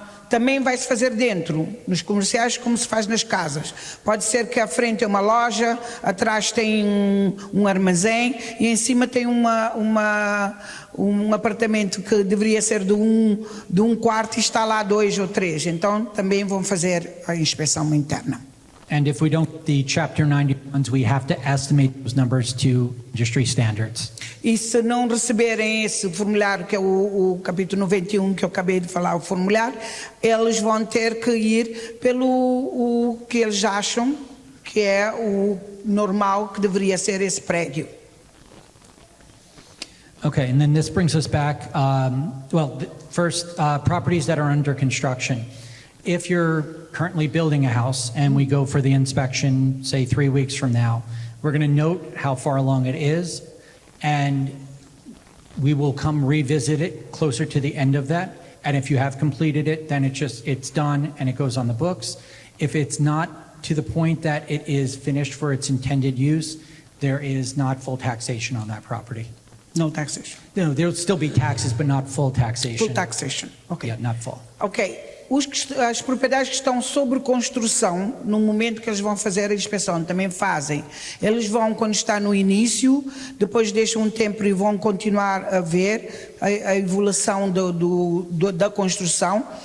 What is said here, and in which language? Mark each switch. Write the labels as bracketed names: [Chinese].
[Portuguese] Também vai se fazer dentro, nos comerciais, como se faz nas casas. Pode ser que à frente é uma loja, atrás tem um armazém e em cima tem um apartamento que deveria ser de um quarto e está lá 2 ou 3. Então também vão fazer a inspeção interna. [English] And if we don't get the Chapter 90 ones, we have to estimate those numbers to industry standards. [Portuguese] E se não receberem esse formulário, que é o capítulo 91 que eu acabei de falar, o formulário, eles vão ter que ir pelo o que eles acham que é o normal que deveria ser esse prédio. [English] Okay, and then this brings us back, first, properties that are under construction. If you're currently building a house and we go for the inspection, say 3 weeks from now, we're going to note how far along it is, and we will come revisit it closer to the end of that. And if you have completed it, then it's done and it goes on the books. If it's not to the point that it is finished for its intended use, there is not full taxation on that property. No taxation. No, there'll still be taxes, but not full taxation. Full taxation. Ok. Yeah, not full. Ok. [Portuguese] As propriedades que estão sobre construção, no momento que eles vão fazer a inspeção, também fazem. Eles vão, quando está no início, depois deixam um tempo e vão continuar a ver a evolução da construção.